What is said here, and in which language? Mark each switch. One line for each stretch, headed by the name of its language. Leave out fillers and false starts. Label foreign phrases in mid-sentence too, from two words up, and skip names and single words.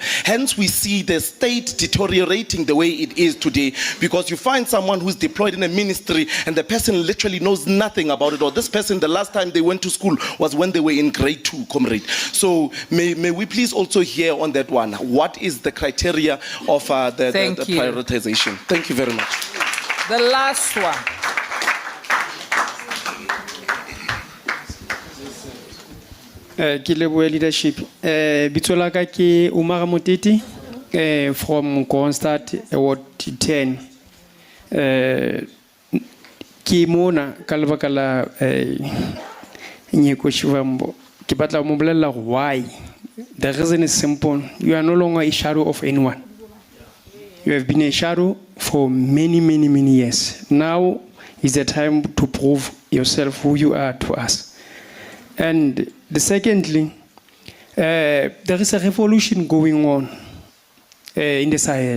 English: Hence, we see the state deteriorating the way it is today, because you find someone who's deployed in a ministry and the person literally knows nothing about it, or this person, the last time they went to school was when they were in grade 2, comrade. So may we please also hear on that one, what is the criteria of the prioritization? Thank you very much. The last one.
Southern Sotho: Ke lebohe leadership. Bitso la ka ke Umara Moteti from Constat Ward 10. Ke mona ka lebaka la Nyeko Shivambu. Ke batla mo bolella
English: why. The reason is simple. You are no longer a shadow of anyone. You have been a shadow for many, many, many years. Now is the time to prove yourself who you are to us. And secondly, there is a revolution going on in the Sahel.